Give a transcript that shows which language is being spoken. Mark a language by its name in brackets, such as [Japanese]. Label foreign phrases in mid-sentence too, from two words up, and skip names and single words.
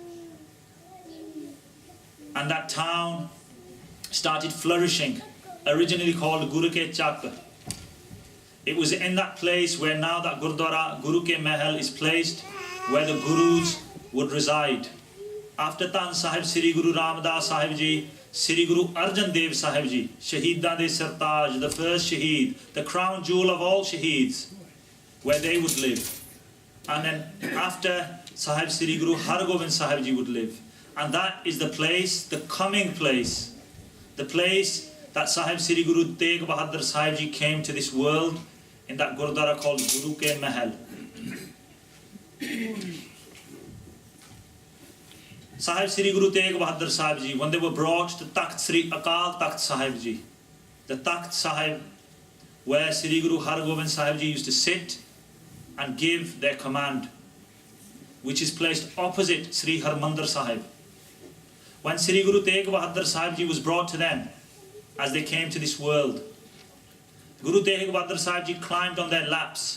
[English] And that town started flourishing, originally called Guru Ke Chak. It was in that place where now that Gurdwara, Guru Ke Mahal, is placed, where the Gurus would reside. After Dhan Sahib, Sri Guru Ramdas Sahib Ji, Sri Guru Arjan Dev Sahib Ji, [Punjabi] ਸ਼ਹੀਦਾਂ ਦੇ ਸਰਤਾਜ, [English] the first Shaheed, the crown jewel of all Shaheeds, where they would live. And then after Sahib, Sri Guru Har Gobind Sahib Ji would live. And that is the place, the coming place, the place that Sahib Sri Guru Teg Bahadur Sahib Ji came to this world in that Gurdwara called Guru Ke Mahal. Sahib Sri Guru Teg Bahadur Sahib Ji, when they were brought to Takht Sri Akal Takht Sahib Ji, the Takht Sahib where Sri Guru Har Gobind Sahib Ji used to sit and give their command, which is placed opposite Sri Harmandir Sahib. When Sri Guru Teg Bahadur Sahib Ji was brought to them as they came to this world, Guru Teg Bahadur Sahib Ji climbed on their laps.